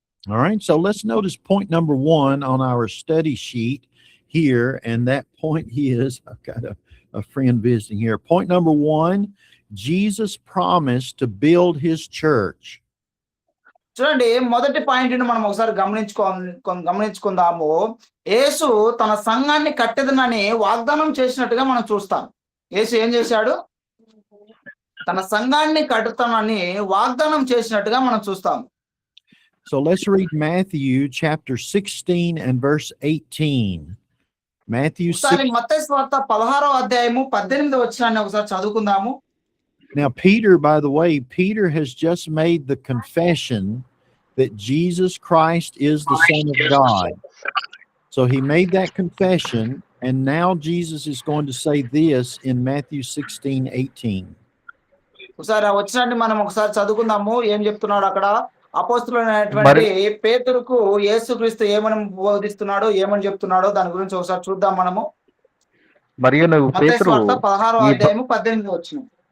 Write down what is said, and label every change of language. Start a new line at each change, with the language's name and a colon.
English: All right, so let's notice point number 1 on our study sheet here, and that point is, I've got a friend visiting here. Point number 1, Jesus promised to build his church.
Telugu: చూడండి, మొదటి పాయింట్ని మనం ఒకసారి గమనించుకుందాము. యేసు తన సంఘాన్ని కట్టెదనని వాగ్దానం చేసినట్టుగా మనం చూస్తాం. యేసు ఏం చేశాడు? తన సంఘాన్ని కట్టుతానని వాగ్దానం చేసినట్టుగా మనం చూస్తాం.
English: So let's read Matthew chapter 16 and verse 18. Matthew 16.
Telugu: మత్తయి సువార్త 16వ అధ్యాయము 18వ వచనాన్ని ఒకసారి చదువుకుందాము.
English: Now, Peter, by the way, Peter has just made the confession that Jesus Christ is the Son of God. So he made that confession, and now Jesus is going to say this in Matthew 16:18.
Telugu: ఒకసారి ఆ వచనాన్ని మనం ఒకసారి చదువుకుందాము. ఏం చెప్తున్నాడు అక్కడ? అపోస్తలుడైనటువంటి పేతురుకు యేసుక్రీస్తు ఏమని బోధిస్తున్నాడో, ఏమని చెప్తున్నాడో దాని గురించి ఒకసారి చూద్దాం మనము. మరియు నువ్వు పేతురు 16వ అధ్యాయము 18వ వచనం.